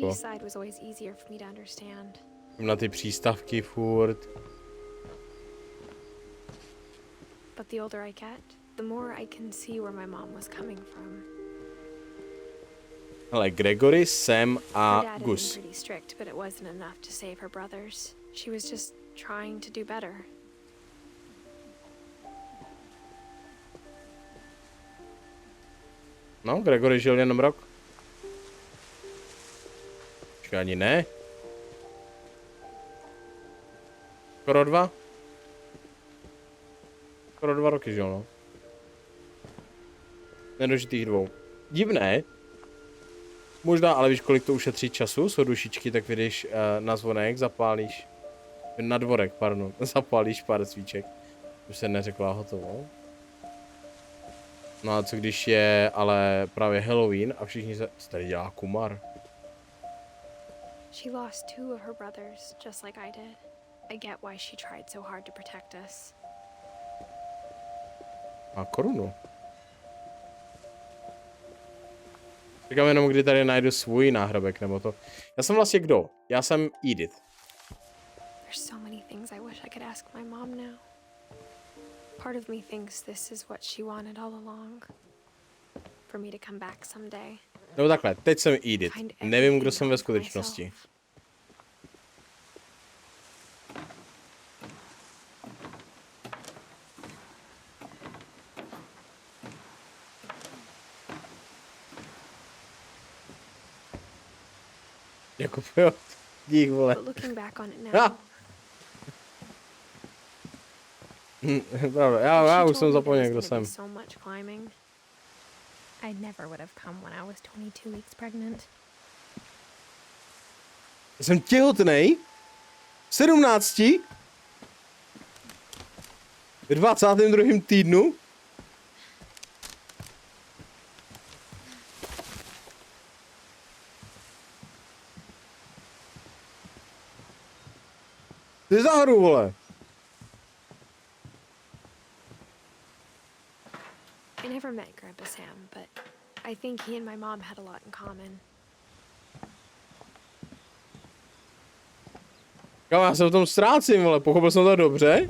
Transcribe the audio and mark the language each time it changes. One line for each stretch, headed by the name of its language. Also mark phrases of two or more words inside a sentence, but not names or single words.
English: Edith's side was always easier for me to understand.
Czech: Na ty přístavky furt.
English: But the older I get, the more I can see where my mom was coming from.
Czech: Ale Gregory, Sam
English: Her a dad had been Gus. pretty strict, but it wasn't enough to save her brothers. She was just trying to do better.
Czech: No, Gregory žil jenom rok. Počkej, ani ne. Skoro 2. Skoro 2 roky žil, no. Nedožitých 2. Divné. Možná, ale víš, kolik to ušetří času? Jsou dušičky, tak vyjdeš na zvonek, zapálíš. Na dvorek, pardon. Zapálíš pár svíček. Už se neřekla hotovo. No a co když je ale právě Halloween a všichni se tady dělá kumar.
English: She lost 2 of her brothers, just like I did. I get why she tried so hard to protect us.
Czech: A korunu. Říkám jenom, kdy tady najdu svůj náhrobek, nebo to. Já jsem vlastně kdo? Já jsem Edith.
English: There's so many things I wish I could ask my mom now. Part of me thinks this is what she wanted all along. For me to come back someday.
Czech: Nebo takhle, teď jsem Edith. Nevím, kdo jsem ve skutečnosti. Jako jo, dík, vole.
English: But looking back on it now.
Czech: Pravda, já už jsem zapomněl, kdo jsem.
English: So much climbing. I never would have come when I was 22 weeks pregnant.
Czech: Jsem těhotnej? V 17? V 22. týdnu? Ty za hru, vole.
English: I never met Grandpa Sam, but I think he and my mom had a lot in common.
Czech: Kam já se v tom ztrácím, vole, pochopil jsem to dobře?